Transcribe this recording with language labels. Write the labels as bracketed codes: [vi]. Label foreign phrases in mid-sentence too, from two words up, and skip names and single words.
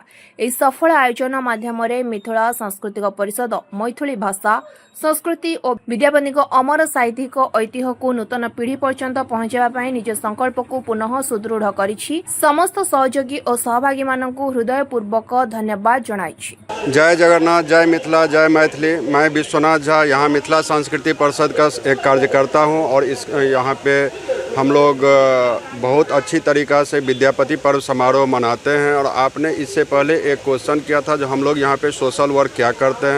[or] ଏହି ସଫଳ ଆୟୋଜନ ମାଧ୍ୟମରେ ମିଥିଳା ସାଂସ୍କୃତିକ ପରିଷଦ ମୈଥିଳୀ ଭାଷା, ସଂସ୍କୃତି ଓ ବିଦ୍ୟାପତିଙ୍କ ଅମର ସାହିତ୍ୟିକ ଐତିହ୍ୟକୁ ନୂତନ ପିଢ଼ି ପର୍ଯ୍ୟନ୍ତ ପହଞ୍ଚାଇବା ପାଇଁ ନିଜ ସଂକଳ୍ପକୁ ପୁନଃ ସୁଦୃଢ଼ କରିଛି। ସମସ୍ତ ସହଯୋଗୀ ଓ ସହଭାଗୀମାନଙ୍କୁ ହୃଦୟପୂର୍ବକ ଧନ୍ୟବାଦ ଜଣାଇଛି। [hi] जय जगन्नाथ, जय मिथिला, जय मैथिली। मैं विश्वनाथ झा यहाँ मिथिला सांस्कृतिक परिषद का एक कार्यकर्ता हूँ और यहाँ पे हम लोग बहुत अच्छी तरीक़ा से विद्यापति पर्व समारोह मनाते हैं। और आपने इससे पहले एक क्वेश्चन किया था, जो हम लोग यहाँ पे [en] social work [hi] क्या करते हैं।